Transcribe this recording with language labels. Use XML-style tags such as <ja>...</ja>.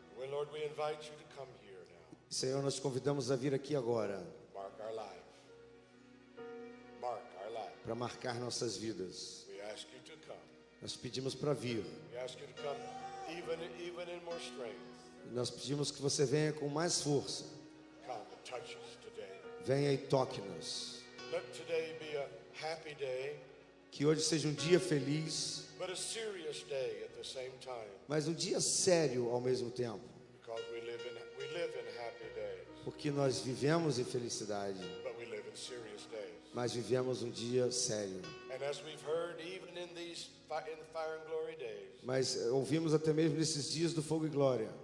<en>Well, Lord, we invite you to come here now.</en> <pt>Senhor, nós te convidamos a vir aqui agora</pt> <en>Mark our life. Mark our life.</en> <pt>para marcar nossas vidas.</pt> <en>We ask you to come.</en> <pt>Nós pedimos para vir.</pt> <en>We ask you to come even in more strength.</en> <pt>Nós pedimos que você venha com mais força.</pt> <en>Come and touch us today.</en> <pt>Venha e toque-nos.</pt> <en>Let today be a happy day,</en> <pt>Que hoje seja um dia feliz,</pt> <en>but a serious day at the same time.</en> <pt>mas um dia sério ao mesmo tempo.</pt> <en>Because we live in happy days,</en> <pt>Porque nós vivemos em felicidade,</pt> <en>but we live in serious days.</en> <pt>mas vivemos um dia sério.</pt> <en>And as we've heard, even in the fire and glory days,</en> <pt>Mas ouvimos até mesmo nesses dias do fogo e glória</pt>